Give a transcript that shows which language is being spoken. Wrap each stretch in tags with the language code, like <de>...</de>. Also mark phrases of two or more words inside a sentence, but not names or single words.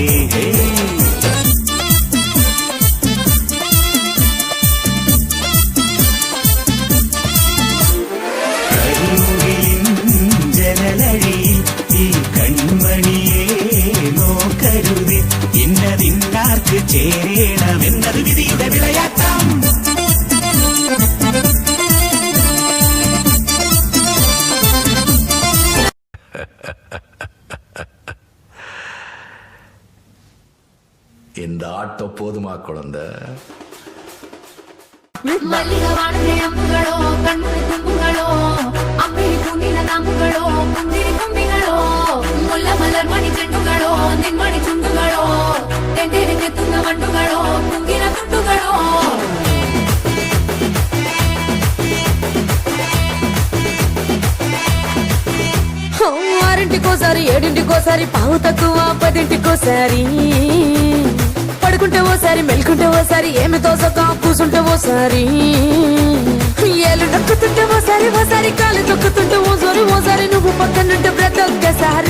<ml>കരിമുകിലിൻ ജനലഴിയിൽ ഈ കൺമണിയെ നോക്കരുതേ, ഇന്നതിന്നാർക്ക് ചേരണമെന്നത് വിധിയുടെ വിളയാട്ടം.</ml> <ta>இந்த ஆட்டோ போதுமா குழந்தை?</ta> <ml>മല്ലികവാണന്റെ അമ്പുകളോ, കൺമുറി തുമ്പുകളോ, അമ്പിളി പൂനില നാമ്പുകളോ, മുന്തിരി കുമ്പികളോ, മുല്ല മലർ മണി ചെണ്ടുകളോ, നിന്മണി ചുണ്ടുകളോ, തെണ്ടിരിഞ്ഞെത്തുന്ന വണ്ടുകളോ, കുങ്കില തുണ്ടുകളോ.</ml> <te>ఆరింటికోసారి, ఏడింటికోసారి, పావు తక్కువ 10ంటికోసారి, పడుకుంటే ఓసారి, మెలుకుంటే ఓసారి, ఏమి తోసక కూసుంటే ఓసారి, ఏళ్ళు నొక్కుతుంటే ఓసారి, ఓసారి కాలు తొక్కుతుంటే ఓసారి, ఓసారి నువ్వు పక్కనుంటే బ్రతొక్కసారి.</te>